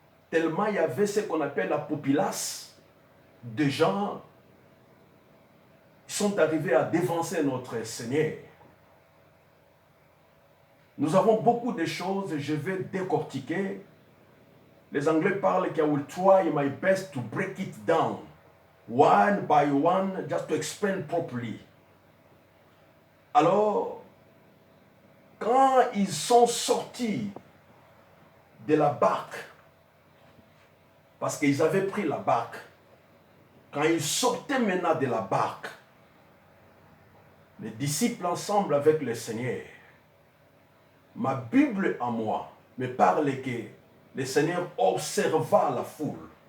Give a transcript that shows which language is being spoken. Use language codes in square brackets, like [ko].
[fr] Tellement il y avait ce qu'on appelle la populace de gens qui sont arrivés à dévancer notre Seigneur. Nous avons beaucoup de choses, je vais décortiquer. Les Anglais parlent que [en] I will try my best to break it down, one by one, just to explain properly. [fr] Alors, quand ils sont sortis de la barque, parce qu'ils avaient pris la barque, quand ils sortaient maintenant de la barque, les disciples ensemble avec le Seigneur, ma Bible en moi me parle que le Seigneur observa la foule.